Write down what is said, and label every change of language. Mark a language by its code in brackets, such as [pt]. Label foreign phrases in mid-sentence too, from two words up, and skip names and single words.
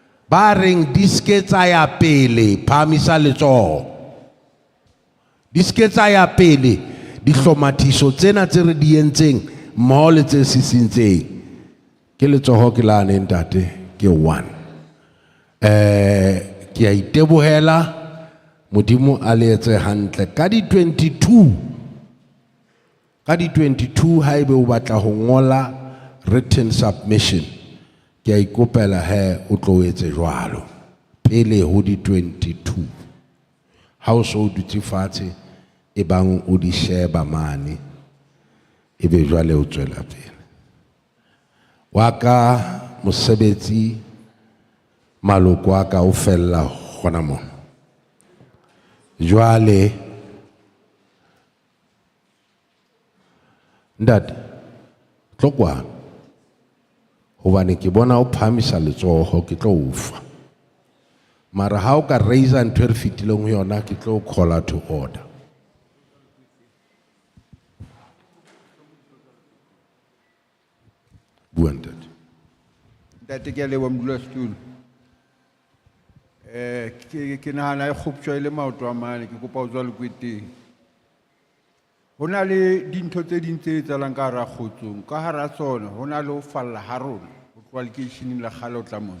[st] ba reng di ske tsa ya pele phamisa letsoho di ske tsa ya pele dihlomathiso tsena tse re di entseng mmoho le tse sisintseng ke letsoho ke la ntate ke one ke a itebohela modimo a le etse hantle ka di 22 haebe o batla ho ngola [en] written submission [st] ke a ikopela he o tlo etse jwalo pele ho di 22 ha o so dutse fatshe e bang o di sheba mane e be jwale o tswela pele wa ka mosebetsi maloko a ka o fella gona mo jwale ntate tlokwa hobane ke bona o phamisa letsoho ke tlo ufa mara ha o ka raise ntho re fitileng ho yona ke tlo [en] call to order [st] bua ntate Ntate ke a leboha modulasetulo. Ke nahana e kgoptjwa e le maoto a mane ke kopa ho tswa lekweteng. Ho na le dintho tse ding tse etsahalang ka hara kgotsong ka hara tsona ho na le ho falla ha rona ho tloha lekeisheneng la kgale ho tla mona.